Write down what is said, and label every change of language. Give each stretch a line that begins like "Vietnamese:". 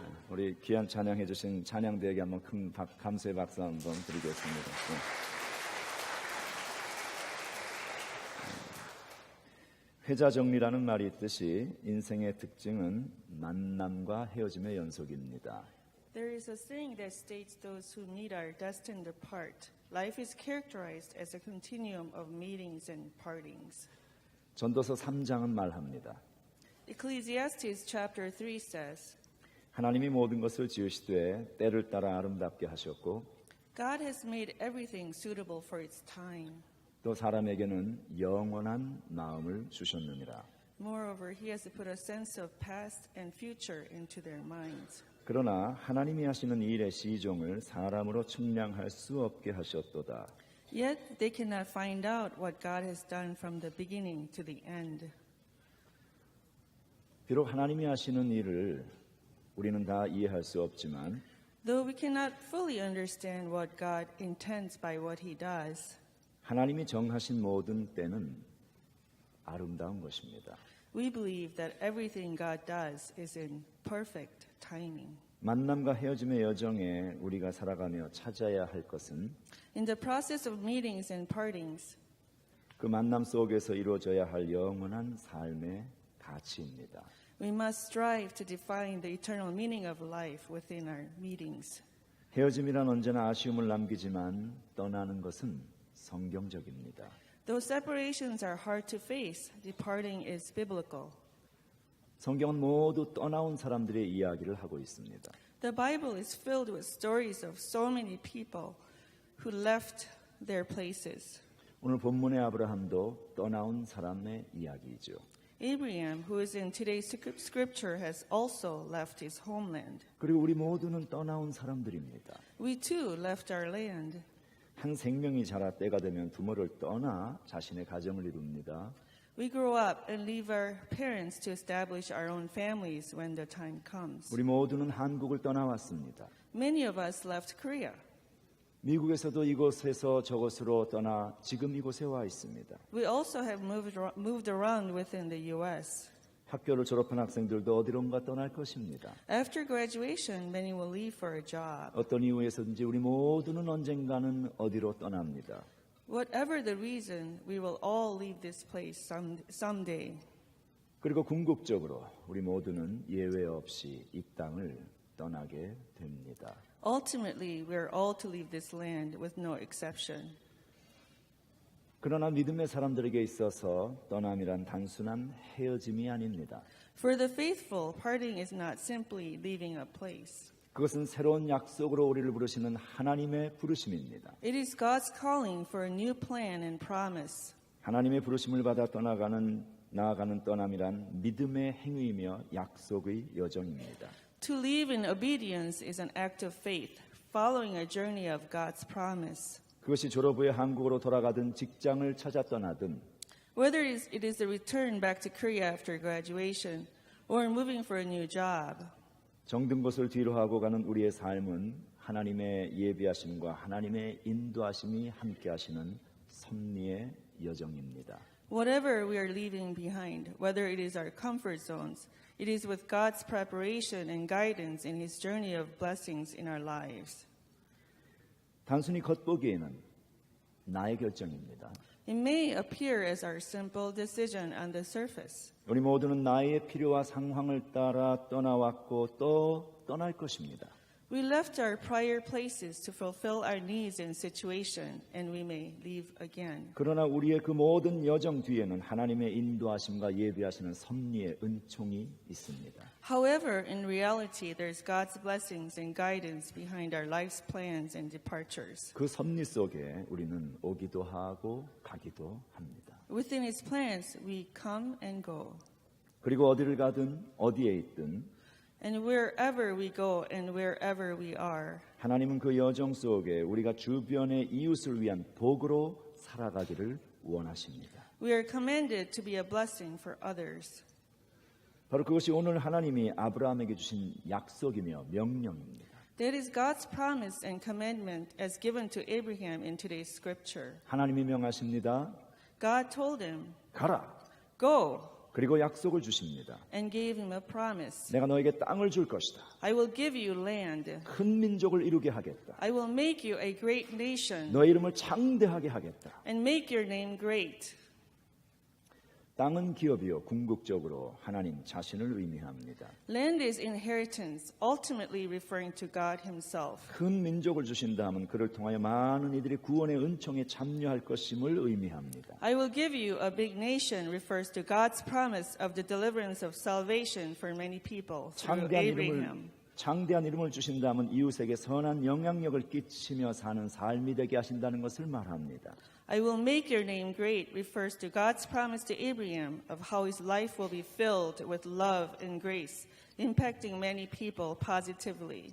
Korean: 우리 귀한 찬양해 주신 찬양대에게 한번 큰 감사의 박수 한번 드리겠습니다. 회자정리라는 말이 있듯이 인생의 특징은 만남과 헤어짐의 연속입니다.
English: There is a saying that states those who meet are destined to part. Life is characterized as a continuum of meetings and partings.
Korean: 전도서 3장은 말합니다.
English: Ecclesiastes chapter 3 says,
Korean: 하나님이 모든 것을 지으시되 때를 따라 아름답게 하셨고
English: God has made everything suitable for its time.
Korean: 또 사람에게는 영원한 마음을 주셨느니라.
English: Moreover, he has put a sense of past and future into their minds.
Korean: 그러나 하나님이 하시는 일의 시종을 사람으로 측량할 수 없게 하셨도다.
English: Yet they cannot find out what God has done from the beginning to the end.
Korean: 비록 하나님이 하시는 일을 우리는 다 이해할 수 없지만
English: Though we cannot fully understand what God intends by what he does,
Korean: 하나님이 정하신 모든 때는 아름다운 것입니다.
English: we believe that everything God does is in perfect timing.
Korean: 만남과 헤어짐의 여정에 우리가 살아가며 찾아야 할 것은
English: In the process of meetings and partings,
Korean: 그 만남 속에서 이루어져야 할 영원한 삶의 가치입니다.
English: we must strive to define the eternal meaning of life within our meetings.
Korean: 헤어짐이란 언제나 아쉬움을 남기지만 떠나는 것은 성경적입니다.
English: Though separations are hard to face, departing is biblical.
Korean: 성경은 모두 떠나온 사람들의 이야기를 하고 있습니다.
English: The Bible is filled with stories of so many people who left their places.
Korean: 오늘 본문의 아브라함도 떠나온 사람의 이야기이죠.
English: Abraham, who is in today's scripture, has also left his homeland.
Korean: 그리고 우리 모두는 떠나온 사람들입니다.
English: We too left our land.
Korean: 한 생명이 자라 때가 되면 부모를 떠나 자신의 가정을 이룹니다.
English: We grow up and leave our parents to establish our own families when the time comes.
Korean: 우리 모두는 한국을 떠나왔습니다.
English: Many of us left Korea.
Korean: 미국에서도 이곳에서 저곳으로 떠나 지금 이곳에 와 있습니다.
English: We also have moved around within the U.S.
Korean: 학교를 졸업한 학생들도 어디론가 떠날 것입니다.
English: After graduation, many will leave for a job.
Korean: 어떤 이유에서든지 우리 모두는 언젠가는 어디로 떠납니다.
English: Whatever the reason, we will all leave this place someday.
Korean: 그리고 궁극적으로 우리 모두는 예외 없이 이 땅을 떠나게 됩니다.
English: Ultimately, we are all to leave this land with no exception.
Korean: 그러나 믿음의 사람들에게 있어서 떠남이란 단순한 헤어짐이 아닙니다.
English: For the faithful, parting is not simply leaving a place.
Korean: 그것은 새로운 약속으로 우리를 부르시는 하나님의 부르심입니다.
English: It is God's calling for a new plan and promise.
Korean: 하나님의 부르심을 받아 나아가는 떠남이란 믿음의 행위이며 약속의 여정입니다.
English: To live in obedience is an act of faith, following a journey of God's promise.
Korean: 그것이 졸업 후에 한국으로 돌아가든 직장을 찾아 떠나든
English: Whether it is the return back to Korea after graduation or moving for a new job,
Korean: 정든 것을 뒤로 하고 가는 우리의 삶은 하나님의 예비하심과 하나님의 인도하심이 함께 하시는 섭리의 여정입니다.
English: whatever we are leaving behind, whether it is our comfort zones, it is with God's preparation and guidance in His journey of blessings in our lives.
Korean: 단순히 겉보기에는 나의 결정입니다.
English: It may appear as our simple decision on the surface.
Korean: 우리 모두는 나의 필요와 상황을 따라 떠나왔고 또 떠날 것입니다.
English: We left our prior places to fulfill our needs and situation, and we may leave again.
Korean: 그러나 우리의 그 모든 여정 뒤에는 하나님의 인도하심과 예비하시는 섭리의 은총이 있습니다.
English: However, in reality, there's God's blessings and guidance behind our life's plans and departures.
Korean: 그 섭리 속에 우리는 오기도 하고 가기도 합니다.
English: Within His plans, we come and go.
Korean: 그리고 어디를 가든 어디에 있든
English: And wherever we go and wherever we are,
Korean: 하나님은 그 여정 속에 우리가 주변의 이웃을 위한 복으로 살아가기를 원하십니다.
English: we are commanded to be a blessing for others.
Korean: 바로 그것이 오늘 하나님이 아브라함에게 주신 약속이며 명령입니다.
English: That is God's promise and commandment as given to Abraham in today's scripture.
Korean: 하나님이 명하십니다.
English: God told him,
Korean: 가라.
English: "Go,"
Korean: 그리고 약속을 주십니다.
English: and gave him a promise.
Korean: 내가 너에게 땅을 줄 것이다.
English: I will give you land.
Korean: 큰 민족을 이루게 하겠다.
English: I will make you a great nation
Korean: 너의 이름을 창대하게 하겠다.
English: and make your name great.
Korean: 땅은 기업이요 궁극적으로 하나님 자신을 의미합니다.
English: Land is inheritance, ultimately referring to God himself.
Korean: 큰 민족을 주신다 하면 그를 통하여 많은 이들이 구원의 은총에 참여할 것임을 의미합니다.
English: I will give you a big nation refers to God's promise of the deliverance of salvation for many people through Abraham.
Korean: 창대한 이름을 주신다면 이웃에게 선한 영향력을 끼치며 사는 삶이 되게 하신다는 것을 말합니다.
English: I will make your name great refers to God's promise to Abraham of how his life will be filled with love and grace, impacting many people positively.